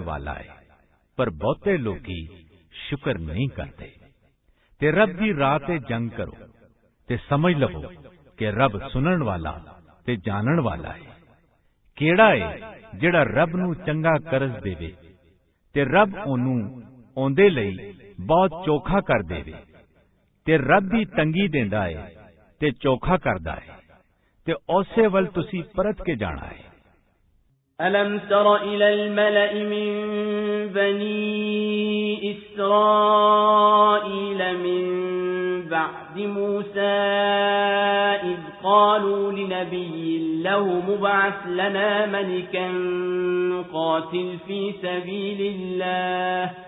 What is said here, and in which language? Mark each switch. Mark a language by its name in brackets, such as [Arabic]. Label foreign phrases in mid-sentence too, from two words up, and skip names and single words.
[Punjabi] ਵਾਲਾ ਹੈ ਪਰ ਬਹੁਤੇ ਲੋਕੀ ਸ਼ੁਕਰ ਨਹੀਂ ਕਰਦੇ ਤੇ ਰੱਬ ਦੀ ਰਾਹ ਤੇ ਜੰਗ ਕਰੋ ਤੇ ਸਮਝ ਲਵੋ ਕਿ ਰੱਬ ਸੁਣਨ ਵਾਲਾ ਤੇ ਜਾਣਨ ਵਾਲਾ ਹੈ ਕਿਹੜਾ ਹੈ ਜਿਹੜਾ ਰੱਬ ਨੂੰ ਚੰਗਾ ਕਰਜ਼ ਦੇਵੇ ਤੇ ਰੱਬ ਉਹਨੂੰ ਉਹਦੇ ਲਈ ਬਹੁਤ ਚੋਖਾ ਕਰ ਦੇਵੇ ਤੇ ਰੱਬ ਦੀ ਤੰਗੀ ਦਿੰਦਾ ਹੈ ਤੇ ਚੋਖਾ ਕਰਦਾ ਹੈ ਤੇ ਉਸੇ ਵੱਲ ਤੁਸੀਂ ਪਰਤ ਕੇ ਜਾਣਾ ਹੈ [Arabic] ألم تر إلى الملأ من بني إسرائيل من بعد موسى إذ قالوا لنبي له مبعث لنا ملكا نقاتل في سبيل الله